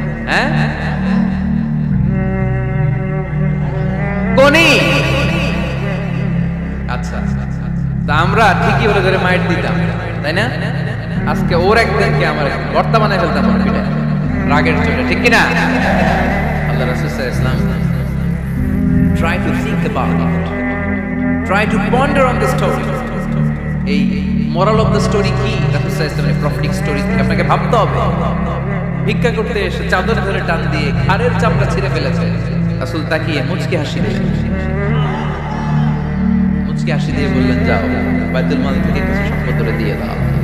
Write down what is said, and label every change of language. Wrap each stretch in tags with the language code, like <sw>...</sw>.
<bn>হ্যাঁ, কোনি? আচ্ছা, তা আমরা ঠিকই ওরে ধরে মাইট দিতাম, তাই না? আজকে ওর একদিনকে আমার গর্তা বানায় ফেলতাম রাগের চোটে, ঠিক কিনা?</bn> <ar>আল্লাহ রাসূল সাল্লাল্লাহু আলাইহি ওয়াসাল্লাম</ar> <en>try to think about it, try to ponder on the story.</en> <bn>এই</bn> <en>moral of the story</en> <bn>কি? রাসূল সাল্লাল্লাহু আলাইহি ওয়াসাল্লামের প্রফেটিক স্টোরি আপনাকে ভাবতে হবে। ভিক্ষা করতে এসে চাদর ধরে টান দিয়ে ঘাড়ের চামড়া ছিঁড়ে ফেলেছে, রাসূল তাকিয়ে মুচকি হাসি দিলেন, মুচকি হাসি দিয়ে বললেন, যাও বাইতুল মাল থেকে কিছু সম্পদ ধরে দিয়ে দাও।</bn>